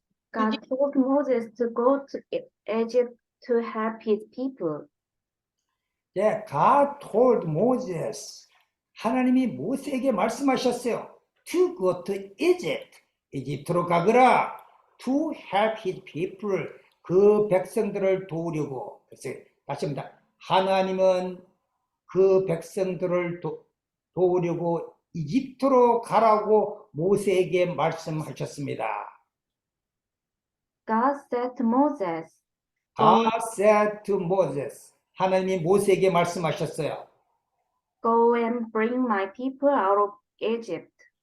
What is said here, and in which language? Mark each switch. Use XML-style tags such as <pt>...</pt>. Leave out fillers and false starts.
<en>God told Moses to go to Egypt to help his people. 네, God told Moses.</en> <ko>하나님이 모세에게 말씀하셨어요.</ko> <en>To go to Egypt.</en> <ko>이집트로 가거라.</ko> <en>To help his people.</en> <ko>그 백성들을 도우려고. 그래서 다시 합니다. 하나님은 그 백성들을 도우려고 이집트로 가라고 모세에게 말씀하셨습니다.</ko> <en>God said to Moses, God said to Moses.</en> <ko>하나님이 모세에게 말씀하셨어요.</ko> <en>Go and bring my people out of Egypt.</en>